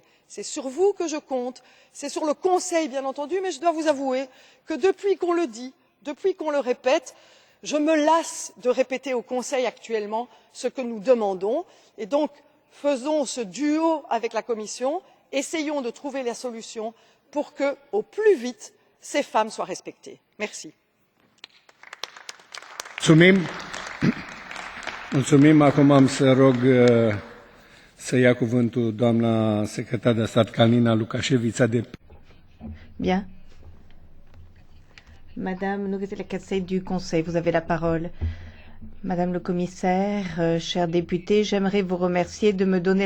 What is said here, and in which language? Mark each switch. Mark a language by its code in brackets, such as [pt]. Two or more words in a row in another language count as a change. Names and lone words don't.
[fr] C'est sur vous que je compte, c'est sur le Conseil bien entendu, mais je dois vous avouer que depuis qu'on le dit, depuis qu'on le répète, je me lasse de répéter au Conseil actuellement ce que nous demandons et donc faisons ce duo avec la Commission, essayons de trouver la solution pour que, au plus vite, ces femmes soient respectées. Merci. [ro] Mulțumim. Acum am să rog să ia cuvântul doamna secretar de stat Kalnina Lukaševița de [fr] Bien. Madame Noguetel-Cassé du Conseil, vous avez la parole. Madame le commissaire, chers députés, j'aimerais vous remercier de me donner la